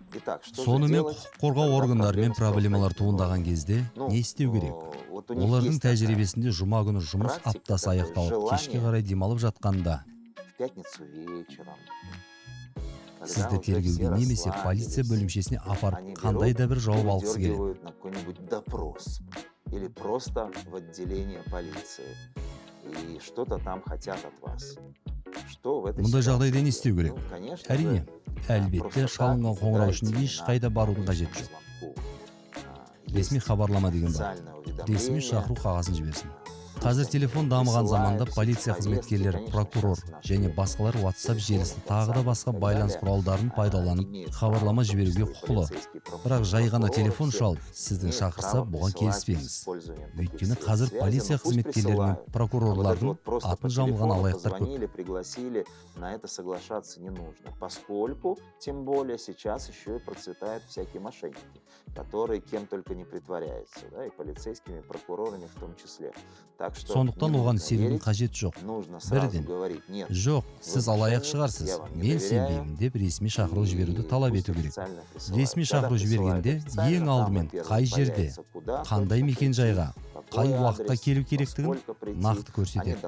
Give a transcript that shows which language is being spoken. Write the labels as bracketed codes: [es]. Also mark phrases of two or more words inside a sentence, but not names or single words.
[ru] Итак, что же [kk] Сонымен [ru] делать, [kk] құқық қорғау [ru] когда [kk] органдарымен [ru] проблемы [kk] проблемалар [ru] столкновения? [kk] туындаған кезде не істеу керек? [ru] Вот у них [kk] Олардың [ru] есть такая [kk] тәжірибесінде жұма күні жұмыс [ru] практика, [kk] аптасы [ru] такое [kk] аяқталып, кешке [ru] желание [kk] қарай демалып жатқанда [ru] в пятницу вечером, когда [kk] сізді [ru] уже все [kk] тергеуге немесе [ru] расслабились, [kk] полиция бөлімшесіне [ru] они [kk] апарып қандай да [ru] берут [kk] бір [ru] и [kk] жауап алғысы келеді. [ru] выдергивают на какой-нибудь допрос или просто в отделение полиции. И что-то там хотят от вас. Что в этой [kk] Мұндай [ru] ситуации [kk] жағдайда не [ru] делать? [kk] істеу керек? [ru] Ну, конечно [kk] Әрине, [ru] же, [kk] әлбетте [ru] просто так [kk] шалынған қоңырау үшін [ru] задайте [kk] ешқайда [ru] на [kk] барудың [ru] обычному [kk] қажеті жоқ. [ru] звонку. [kk] Ресми [ru] Есть [kk] хабарлама деген бар. [ru] официальное [kk] Ресми [ru] уведомление. [kk] шақыру қағазын жіберсін. Қазір телефон дамыған заманда полиция қызметкерлері, прокурор және басқалар WhatsApp желісі тағы да басқа байланыс құралдарын пайдаланып хабарлама жіберуге құқылы. Бірақ жай ғана телефон шалып, сіздің шақырса, бұған келіспеңіз. Өйткені қазір полиция қызметкерлері мен прокурорлардың атын жамылған алаяқтар көп. [ru] Позвонили, пригласили, на это соглашаться не нужно, поскольку, тем более, сейчас еще и процветают всякие мошенники, которые кем только не притворяются, да, и полицейскими, и прокурорами в том числе. Так что [kk] Сондықтан оған сенудің қажеті жоқ. Бірден, жоқ, сіз алаяқ шығарсыз, мен сенбеймін деп ресми шақыру жіберуді талап ету керек. Ресми шақыру жібергенде ең алдымен қай жерде, қандай мекен-жайға, қай уақытта келу керектігін нақты көрсетеді.